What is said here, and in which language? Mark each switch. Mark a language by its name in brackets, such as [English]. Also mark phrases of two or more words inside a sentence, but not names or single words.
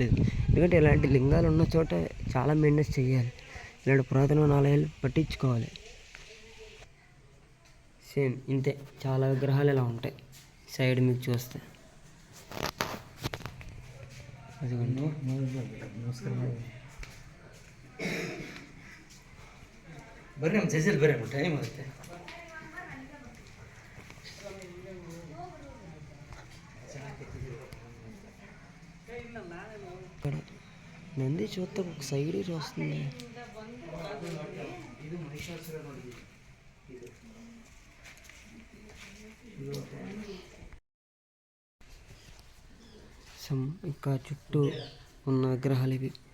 [Telugu] ఎందుకంటే ఇలాంటి లింగాలు ఉన్న చోట చాలా మెయింటెనెన్స్ చేయాలి, ఇలాంటి పురాతనమైన ఆలయాలు పట్టించుకోవాలి. సేమ్ ఇంతే, చాలా విగ్రహాలు ఇలా ఉంటాయి సైడ్ మీకు చూస్తే. అదిగోండి, [Kannada] ಬರ್ರಿ ನಮ್ಮ ಜಜ್ಜಲ್ಲಿ ಬರ್ರಿ ಟೈಮ್ ಆಗುತ್ತೆ. [Telugu] ఇక్కడ నంది చూస్తే ఒక సైడ్ వస్తుంది. ఇంకా చుట్టూ ఉన్న విగ్రహాలు ఇవి.